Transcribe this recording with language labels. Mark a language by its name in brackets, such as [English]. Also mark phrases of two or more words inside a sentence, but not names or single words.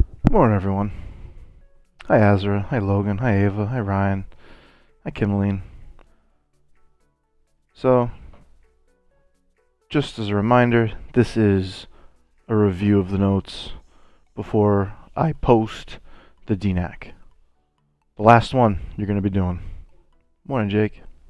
[English] Morning, everyone. Hi, Azra. Hi, Logan. Hi, Ava. Hi, Ryan. Hi, Kimmeline. So, just as a reminder, this is a review of the notes before I post the DNAQ. The last one you're going to be doing. Morning, Jake.